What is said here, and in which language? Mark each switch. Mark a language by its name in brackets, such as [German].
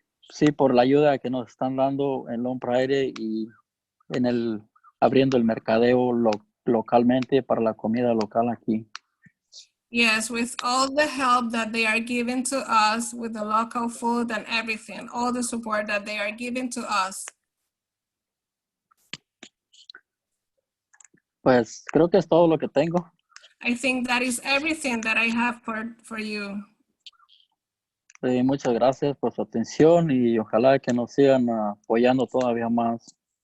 [Spanish] Sí, por la ayuda que nos están dando en Elon Pride y abriendo el mercadeo localmente para la comida local aquí. [English] Yes, with all the help that they are giving to us with the local food and everything, all the support that they are giving to us. [Spanish] Pues creo que es todo lo que tengo. [English] I think that is everything that I have for you. [Spanish] Muchas gracias por su atención y ojalá que nos sigan apoyando todavía más.